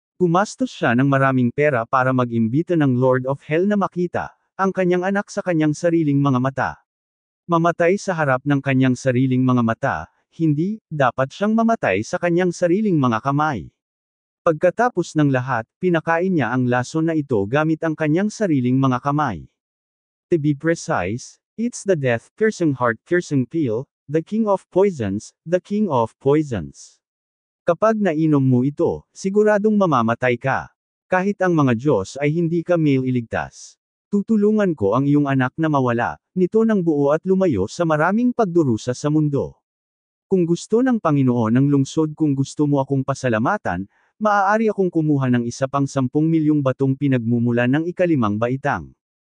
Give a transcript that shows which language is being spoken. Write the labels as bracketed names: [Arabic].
[Filipino] Gumastos siya ng maraming pera para mag-imbita ng Lord of Hell na makita ang kanyang anak sa kanyang sariling mga mata. Mamatay sa harap ng kanyang sariling mga mata, hindi, dapat siyang mamatay sa kanyang sariling mga kamay. Pagkatapos ng lahat, pinakain niya ang lason na ito gamit ang kanyang sariling mga kamay. [English] To be precise, it's the death-piercing heart-piercing pill, the king of poisons, the king of poisons. [Filipino] Kapag nainom mo ito, siguradong mamamatay ka. Kahit ang mga Diyos ay hindi ka mailigtas. Tutulungan ko ang iyong anak na mawala nito ng buo at lumayo sa maraming pagdurusa sa mundo. Kung gusto ng Panginoon ng lungsod, kung gusto mo akong pasalamatan, maaari akong kumuha ng isa pang 10 milyong batong pinagmumulan ng ika-5 baitang.